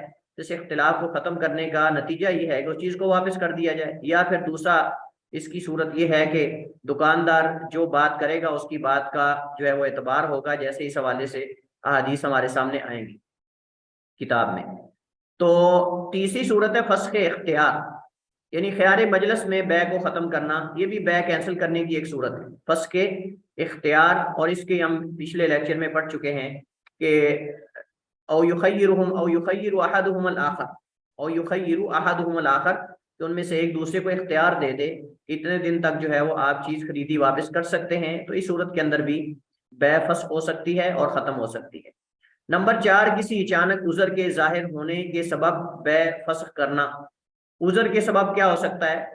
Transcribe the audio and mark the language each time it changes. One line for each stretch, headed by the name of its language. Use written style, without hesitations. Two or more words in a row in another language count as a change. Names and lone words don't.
Urdu: اس اختلاف کو ختم کرنے کا نتیجہ یہ ہے کہ اس چیز کو واپس کر دیا جائے، یا پھر دوسرا اس کی صورت یہ ہے کہ دکاندار جو بات کرے گا اس کی بات کا جو ہے وہ اعتبار ہوگا، جیسے اس حوالے سے احادیث ہمارے سامنے آئیں گی کتاب میں. تو تیسری صورت ہے فسخ اختیار، یعنی خیار مجلس میں بیع کو ختم کرنا. یہ بھی بیع کینسل کرنے کی ایک صورت ہے، فسخ اختیار. اور اس کے ہم پچھلے لیکچر میں پڑھ چکے ہیں کہ
Arabic: او یخیرہم او یخیر احدہم الاخر او یخیر احدہم الاخر،
Urdu: کہ ان میں سے ایک دوسرے کو اختیار دے دے اتنے دن تک جو ہے وہ آپ چیز خریدی واپس کر سکتے ہیں، تو اس صورت کے اندر بھی بیع فسخ ہو سکتی ہے اور ختم ہو سکتی ہے۔ نمبر 4، کسی اچانک عذر کے ظاہر ہونے کے سبب بیع فسخ کرنا۔ عذر کے سبب کیا ہو سکتا ہے؟